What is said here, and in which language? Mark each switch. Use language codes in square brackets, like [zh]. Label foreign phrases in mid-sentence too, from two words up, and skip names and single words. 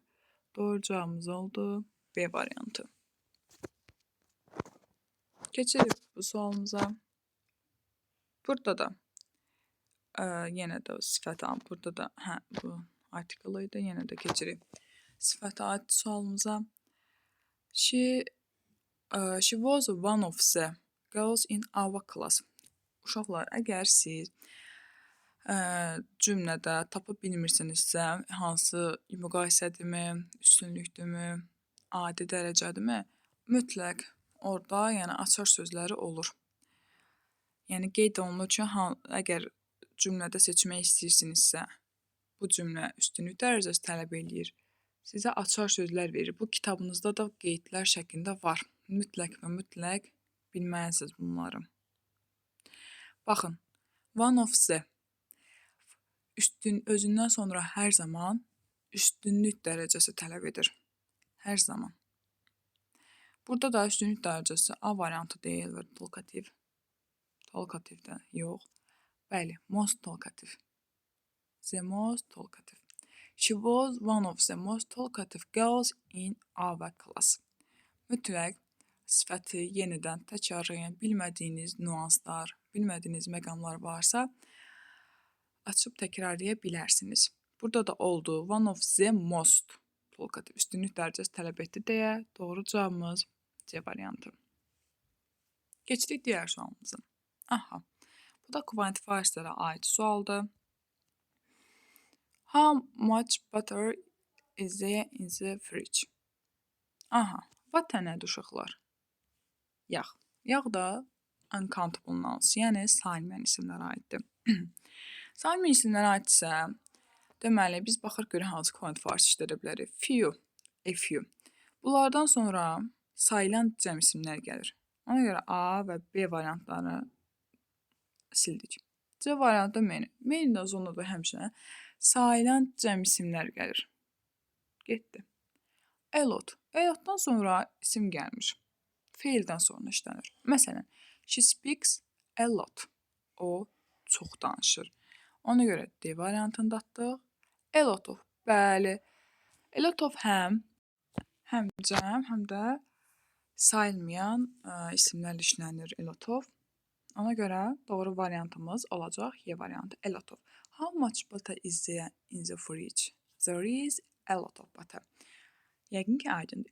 [az] Doğru cavabımız oldu B variantı. Keçirik bu sualımıza. Burada da yenə də sifət aid, burada da bu artikel idi, yenə də keçirik sifət aid sualımıza. [en] She was one of the girls in our class. [az] Uşaqlar, əgər siz cümlədə tapa bilmirsinizsə, hansı müqayisədirmi, üstünlükdürmü, adi dərəcədirmi, mütləq orada yəni açar sözləri olur. Yəni qeyd olunur ki, əgər cümlədə seçmək istəyirsinizsə, bu cümlə üstünlük dərəcəsi tələb eləyir, sizə açar sözlər verir. Bu kitabınızda da qeydlər şəklində var. Mütləq və mütləq bilməlisiniz bunları. Baxın, [en] one of the [az] özündən sonra hər zaman üstünlük dərəcəsi tələb edir. Hər zaman. Burada da üstünlük dərəcəsi A variantı deyil və talkative. Talkative-də yox. Bəli, [en] most talkative. The most talkative. She was one of the most talkative girls in our class. [az] Mütləq sifəti yenidən təkrarlayın. Bilmədiyiniz nüanslar, bilmədiyiniz məqamlar varsa, açıb təkrarlaya bilərsiniz. Burada da oldu. [en] One of the most. [az] Lokativ üstünlük dərəcəsi tələb etdi deyə doğru cavabımız C variantı. Keçdik digər sualımıza. Aha. Bu da quantifierslərə aid sualdır. [en] How much butter is there in the fridge? [az] Aha. Butter nədir uşaqlar? Yağ. Yağ da [en] uncountable nouns, [az] yəni sayılmayan isimlərə aiddir. Sayılmayan isimlərə aidsə, deməli, biz baxırıq görə hansı quantifiers işlədə bilərik. [en] Few, a few. [az] Bunlardan sonra sayılan cəm isimlər gəlir. Ona görə A və B variantlarını sildik. C variantı many. Many-dən sonra da həmçinin sayılan cəm isimlər gəlir. Getdi. [en] A lot. A lot- [az] dan sonra isim gəlmir. Feildən sonra işlənir. Məsələn, [en] she speaks a lot. [az] O çox danışır. Ona görə D variantını da atdıq. [en] A lot of. [az] Bəli. [en] A lot of [az] həm cəm, həm də sayılmayan isimlərlə işlənir [en] a lot of. [az] Ona görə doğru variantımız olacaq Y variantı. [en] A lot of. How much butter is there in the fridge? There is a lot of butter. [az] Yəqin ki, aydındır.